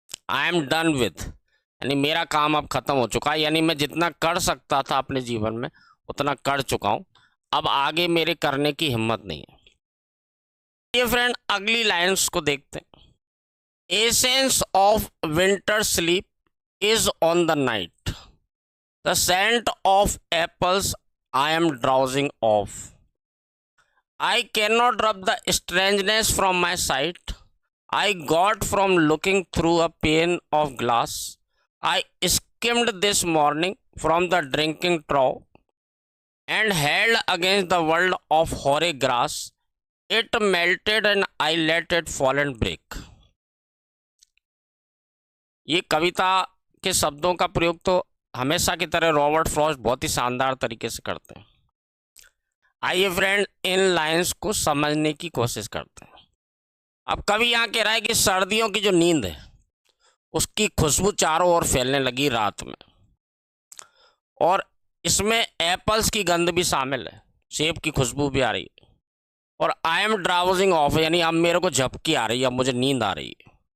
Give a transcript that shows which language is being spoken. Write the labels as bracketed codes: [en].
[en] I am done with, [hi] यानी मेरा काम अब खत्म हो चुका है, यानी मैं जितना कर सकता था अपने जीवन में उतना कर चुका हूँ, अब आगे मेरे करने की हिम्मत नहीं है। ये फ्रेंड अगली लाइन्स को देखते हैं। [en] Essence of winter sleep is on the night, the scent of apples I am drowsing off. I cannot rub the strangeness from my sight I got from looking through a pane of glass I skimmed this morning from the drinking trough and held against the world of hoary grass. It melted and I let it fall and break. [hi] ये कविता के शब्दों का प्रयोग तो हमेशा की तरह Robert Frost बहुत ही शानदार तरीके से करते हैं। आइए फ्रेंड इन लाइंस को समझने की कोशिश करते हैं। अब कवि यहाँ कह रहा है कि सर्दियों की जो नींद है उसकी खुशबू चारों ओर फैलने लगी रात में, और इसमें एप्पल्स की गंध भी शामिल है, सेब की खुशबू भी आ रही है, और [en] I am drowsing off, [hi] यानी अब मेरे को झपकी आ रही है, अब मुझे नींद आ रही है,